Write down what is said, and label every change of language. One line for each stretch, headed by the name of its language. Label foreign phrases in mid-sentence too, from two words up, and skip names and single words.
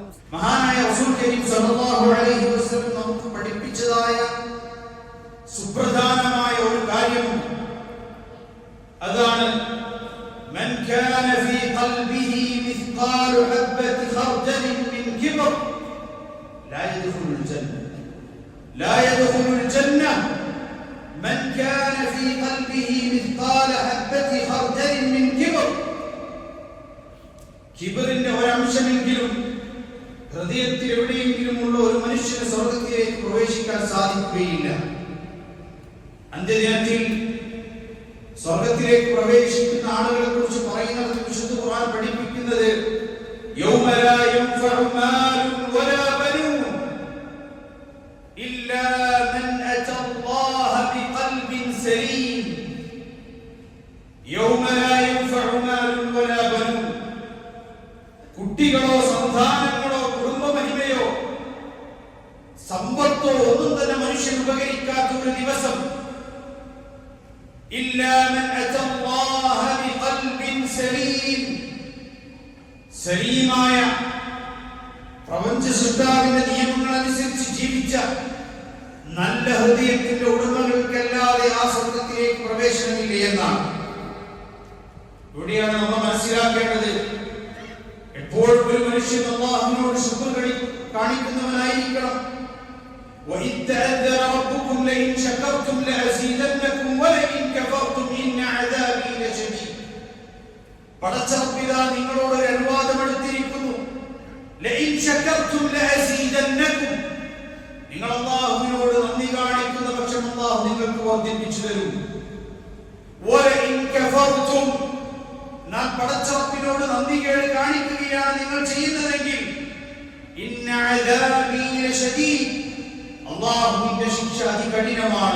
Malayalam: മഹാനായ
Arabic: رسول كريم صلى الله عليه وسلم
Malayalam: നമുക്ക് പഠിപ്പിച്ചതായ സുപ്രധാനമായ ഒരു കാര്യം അതാണ്,
Arabic: من كان في قلبه مثقال حبة خردل من كبر لا يدخل الجنة لا يدخل الجنة من كان في قلبه مثقال حبة خردل من كبر.
Malayalam: കിബറിന്റെ ഒരംശമെങ്കിലും ഹൃദയത്തിൽ എവിടെയെങ്കിലും ഉള്ള ഒരു മനുഷ്യന് സ്വർഗത്തിലേക്ക് പ്രവേശിക്കാൻ സാധിക്കുകയില്ല. അന്ത്യദിനത്തിൽ സ്വർഗത്തിലേക്ക് പ്രവേശിക്കുന്ന ആളുകളെ കുറിച്ച് പറയുന്നത് വിശുദ്ധ ഖുർആൻ പഠിപ്പിക്കുന്നത്
Arabic: يوم لا ينفع مال ولا بنون إلا من أتى الله بقلب سليم يوم لا ينفع مال ولا بنون.
Malayalam: കുട്ടികളോ സന്താനങ്ങളോ കുടുംബമഹിമയോ സമ്പത്തോ ഒന്നും തന്നെ മനുഷ്യൻ ഉപകരിക്കാത്ത ഒരു ദിവസം.
Arabic: إلا من أتى الله بقلب سليم.
Malayalam: സലീമായ പ്രപഞ്ച സൃഷ്ടാവിന്റെ നിയമങ്ങൾ അനുസരിച്ച് ജീവിച്ച നല്ല ഹൃദയത്തിന്റെ ഉടമകൾക്കല്ലാതെ ആ സ്വർഗത്തിലേക്ക് പ്രവേശനമില്ല എന്നാണ്. ഇവിടെയാണ് നമ്മൾ മനസ്സിലാക്കേണ്ടത്, എപ്പോഴും ഒരു മനുഷ്യൻ അല്ലാഹുവിനോട് ശുക്ർ കാണിക്കുന്നവനായിരിക്കണം.
Arabic: وإذ تأذن ربكم لئن شكرتم لأزيدنكم ولئن كفرتم إن عذابي لشديد.
Malayalam: പടച്ചറപ്പിതാ നിങ്ങളോട് ഒരു അനുവാദം എടുത്തിരിക്കുന്നു.
Arabic: لئن شكرتم لأزيدنكم.
Malayalam: നിങ്ങൾ അല്ലാഹുവിനോട് നന്ദി കാണിക്കുന്ന പക്ഷം അല്ലാഹു നിങ്ങൾക്ക് വർദ്ധിപ്പിച്ചു തരും.
Arabic: ولئن كفرتم,
Malayalam: നാം പടച്ചറപ്പിനോട് നന്ദികേട് കാണിക്കുകയാണ് നിങ്ങൾ ചെയ്യുന്നതെങ്കിൽ
Arabic: إن عذابي لشديد,
Malayalam: അല്ലാഹുവിന്റെ ശിക്ഷ അതികഠിനമാണ്.